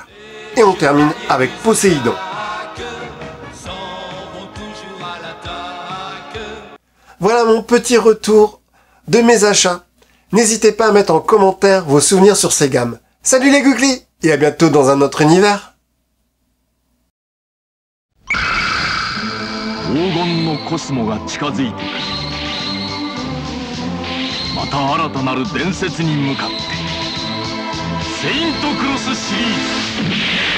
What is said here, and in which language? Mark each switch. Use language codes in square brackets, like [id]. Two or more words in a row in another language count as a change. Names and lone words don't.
[fr] Et on termine avec Poséidon. Voilà mon petit retour de mes achats. N'hésitez pas à mettre en commentaire vos souvenirs sur ces gammes. Salut les googlis et à bientôt dans un autre univers. [ja] 黄金のコスモが近づいてくる。また新たなる伝説に向かってセイントクロスシリーズ